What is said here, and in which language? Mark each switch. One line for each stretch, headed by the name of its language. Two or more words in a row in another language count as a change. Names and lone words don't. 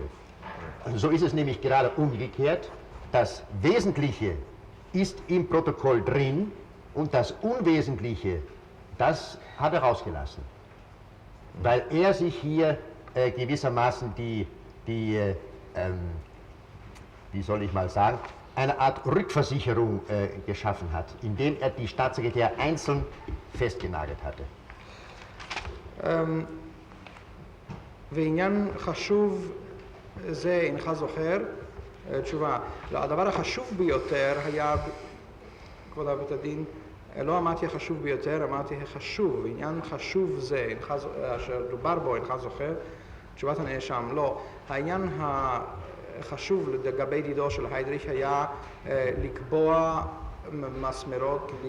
German: So ist es nämlich gerade umgekehrt. Das Wesentliche ist im Protokoll drin und das Unwesentliche, das hat er rausgelassen. Weil er sich hier gewissermaßen wie soll ich mal sagen, eine Art Rückversicherung geschaffen hat, indem er die Staatssekretäre einzeln festgenagelt hatte.
Hebrew: ועניין חשוב זה, אינך זוכר, תשובה, הדבר החשוב ביותר היה, כבוד בית הדין, לא אמרתי החשוב ביותר, אמרתי החשוב, עניין חשוב זה, אשר דובר בו, אינך זוכר, תשובת הנאשם, לא, העניין החשוב לגבי דידו של היידריך היה לקבוע מסמרות,